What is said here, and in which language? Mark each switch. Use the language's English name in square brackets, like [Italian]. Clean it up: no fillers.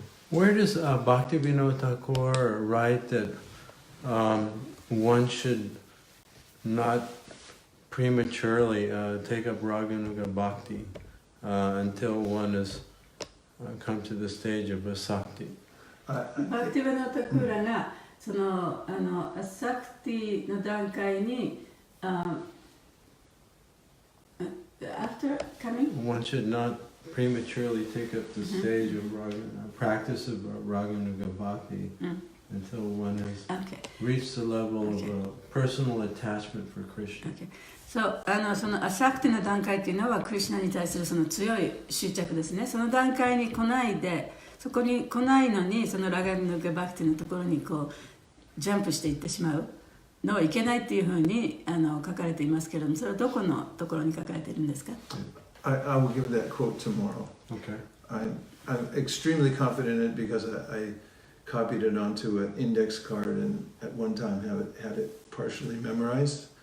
[English] Where does Bhaktivinoda Thakur write that one should not prematurely take up Raganuga Bhakti until one has come to the stage of Vaisesika? [Japanese] バクティヴァナタクーラがそのアサクティの段階に [English] after coming one should not prematurely take up the stage of practice of Raganuga Bhakti until one has reached the level of personal attachment for Krishna. [Japanese] そうそのアサクティの段階というのはクリシュナに対するその強い執着ですね。その段階に来ないで、そこに来ないのにそのラガヌガバクティのところにこうジャンプしていってしまうのはいけないっていうふうに書かれていますけれども、それはどこのところに書かれているんですか？ [English] I will give that quote tomorrow. Okay. I'm extremely confident in it because I copied it onto an index card and at one time had it partially memorized.